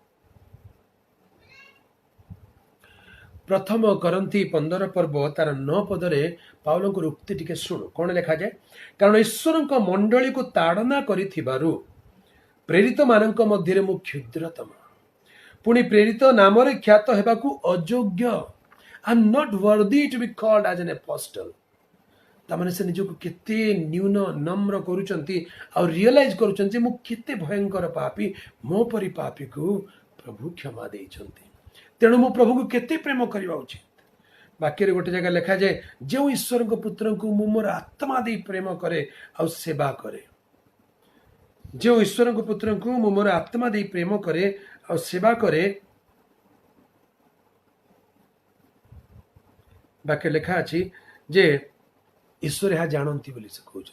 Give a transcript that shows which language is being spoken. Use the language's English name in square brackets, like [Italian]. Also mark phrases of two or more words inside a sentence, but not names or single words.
[Odia] ପ୍ରଥମ କରନ୍ତି 15 ପର୍ବ ତାର 9 ପଦରେ ପାଉଲଙ୍କର ଉକ୍ତି ଟିକେ ଶୁଣୁ, କଣ ଲେଖାଯାଏ? କାରଣ ଈଶ୍ୱରଙ୍କ ମଣ୍ଡଳୀକୁ ତାଡ଼ନା କରିଥିବାରୁ ପ୍ରେରିତ ମାନଙ୍କ ମଧ୍ୟରେ ମୁଁ କ୍ଷୁଦ୍ରତମ, ପୁଣି ପ୍ରେରିତ ନାମରେ ଖ୍ୟାତ ହେବାକୁ ଅଯୋଗ୍ୟ। [English] I am not worthy to be called as an apostle। [Odia] ତାମାନେ ସେ ନିଜକୁ କେତେ ନ୍ୟୁନ ନମ୍ର କରୁଛନ୍ତି ଆଉ ରିଅଲାଇଜ କରୁଛନ୍ତି ଯେ ମୁଁ କେତେ ଭୟଙ୍କର ପାପୀ, ମୋ ପରି ପାପୀକୁ ପ୍ରଭୁ କ୍ଷମା ଦେଇଛନ୍ତି, ତେଣୁ ମୁଁ ପ୍ରଭୁଙ୍କୁ କେତେ ପ୍ରେମ କରିବା ଉଚିତ। ବାକ୍ୟରେ ଗୋଟେ ଜାଗା ଲେଖାଯାଏ, ଯେଉଁ ଈଶ୍ୱରଙ୍କ ପୁତ୍ରଙ୍କୁ ମୁଁ ମୋର ଆତ୍ମା ଦେଇ ପ୍ରେମ କରେ ଆଉ ସେବା କରେ, ଯେଉଁ ଈଶ୍ୱରଙ୍କ ପୁତ୍ରଙ୍କୁ ମୁଁ ମୋର ଆତ୍ମା ଦେଇ ପ୍ରେମ କରେ ଆଉ ସେବା କରେ, ବାକ୍ୟ ଲେଖା ଅଛି ଯେ ଈଶ୍ୱର ଏହା ଜାଣନ୍ତି ବୋଲି ସେ କହୁଛନ୍ତି।